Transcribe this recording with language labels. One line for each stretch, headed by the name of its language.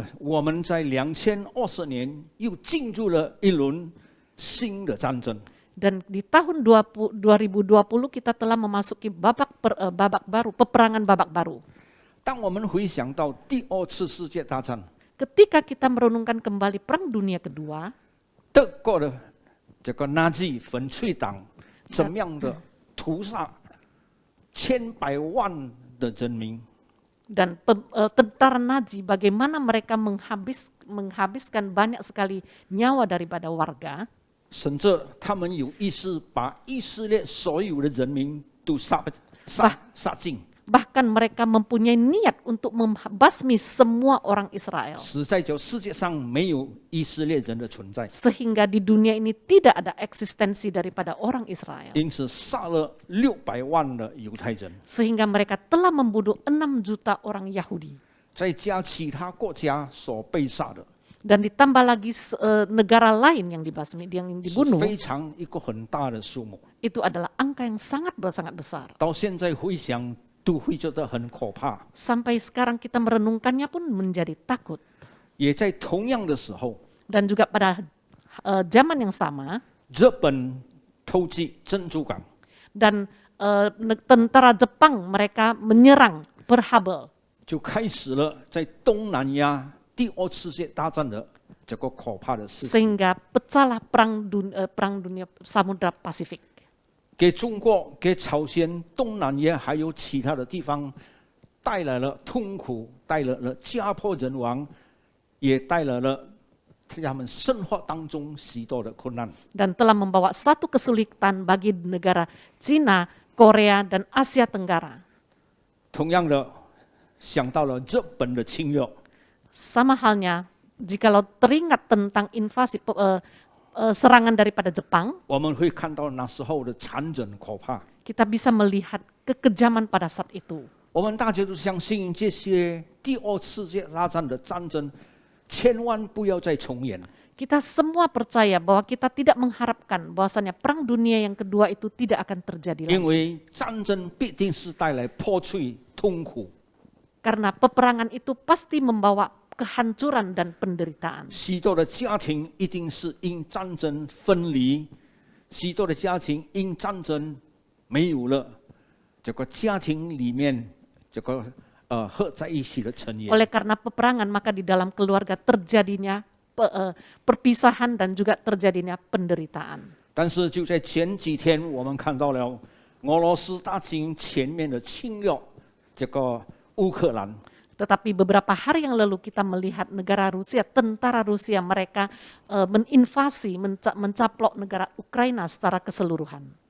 Chinese: 我们在2020年又进入了一轮新的战争。
Indonesian: Dan di tahun 2020 kita telah memasuki babak baru, peperangan babak baru.
Chinese: 当我们回想到第二次世界大战，
Indonesian: Ketika kita merenungkan kembali Perang Dunia Kedua,
Chinese: 德国的这个纳粹反粹党怎么样的屠杀千百万的人民，
Indonesian: dan tentara Nazi bagaimana mereka menghabiskan banyak sekali nyawa daripada warga,
Chinese: 甚至他们有意识把以色列所有的人民都杀尽。
Indonesian: bahkan mereka mempunyai niat untuk membasmi semua orang Israel.
Chinese: 实在就世界上没有以色列人的存在，
Indonesian: Sehingga di dunia ini tidak ada eksistensi daripada orang Israel.
Chinese: 因此杀了600万的犹太人，
Indonesian: Sehingga mereka telah membunuh 6 juta orang Yahudi.
Chinese: 再加其他国家所被杀的，
Indonesian: Dan ditambah lagi negara lain yang dibasmi, yang
Chinese: 是
Indonesian: dibunuh,
Chinese: 非常一个很大的数目。
Indonesian: itu adalah angka yang sangat besar.
Chinese: 到现在回想都会觉得很可怕。
Indonesian: Sampai sekarang kita merenungkannya pun menjadi takut.
Chinese: 也在同样的时候，
Indonesian: Dan juga pada zaman yang sama,
Chinese: 日本偷袭珍珠港，
Indonesian: dan tentara Jepang mereka menyerang Pearl Harbor,
Chinese: 就开始了在东南亚第二次世界大战的这个可怕的事情。
Indonesian: sehingga pecahlah perang dunia Samudra Pasifik.
Chinese: 给中国、给朝鲜、东南亚还有其他的地方带来了痛苦，带来了家破人亡，也带来了他们生活当中许多的困难。
Indonesian: Dan telah membawa satu kesulitan bagi negara Cina, Korea, dan Asia Tenggara.
Chinese: 同样的，想到了日本的侵略，
Indonesian: Sama halnya jikalau teringat tentang invasi serangan daripada Jepang,
Chinese: 我们会看到那时候的残忍可怕。
Indonesian: kita bisa melihat kekejaman pada saat itu.
Chinese: 我们大家都相信这些第二次世界大战的战争，千万不要再重演。
Indonesian: Kita semua percaya bahwa kita tidak mengharapkan bahwasanya perang dunia yang kedua itu tidak akan terjadi
Chinese: 因
Indonesian: lagi.
Chinese: 为战争必定是带来破碎、痛苦，
Indonesian: Karena peperangan itu pasti membawa kehancuran dan penderitaan.
Chinese: 许多的家庭一定是因战争分离，许多的家庭因战争没有了这个家庭里面这个合在一起的成员。
Indonesian: Oleh karena peperangan maka di dalam keluarga terjadinya perpisahan dan juga terjadinya penderitaan.
Chinese: 但是就在前几天，我们看到了俄罗斯大军全面的侵略这个乌克兰。
Indonesian: Tetapi beberapa hari yang lalu kita melihat negara Rusia, tentara Rusia mereka meninvasi, mencaplok negara Ukraina secara keseluruhan.